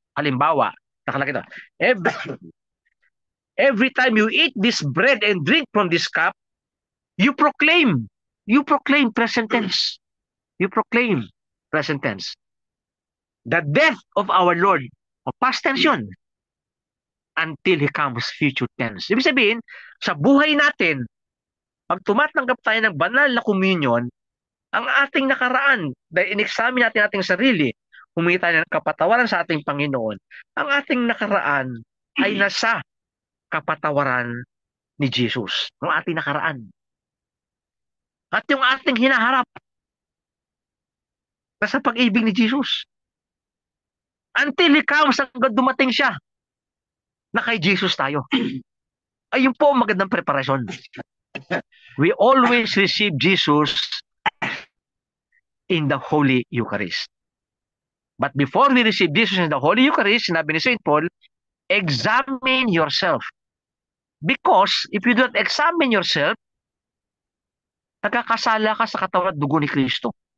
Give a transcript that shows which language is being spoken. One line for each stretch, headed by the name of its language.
Filipino: Halimbawa, nakalagay ito,
English: every time you eat this bread and drink from this cup, you proclaim present tense. You proclaim present tense. The death of our Lord, o past tense yun, until He comes, future tense.
Filipino: Ibig sabihin, sa buhay natin, pag tumatanggap tayo ng banal na communion, ang ating nakaraan, dahil in-examine natin ating sarili, humingi tayo ng kapatawaran sa ating Panginoon, ang ating nakaraan ay nasa kapatawaran ni Jesus, ng ating nakaraan. At yung ating hinaharap, nasa pag-ibig ni Jesus.
English: Until He comes,
Filipino: hanggang dumating siya, na kay Jesus tayo. Ayun po ang magandang preparasyon.
English: We always receive Jesus in the Holy Eucharist. But before we receive Jesus in the Holy Eucharist,
Filipino: sinabi ni St.
English: Paul, examine yourself. Because if you don't examine yourself,
Filipino: nagkakasala ka sa katawan at dugo ni Kristo.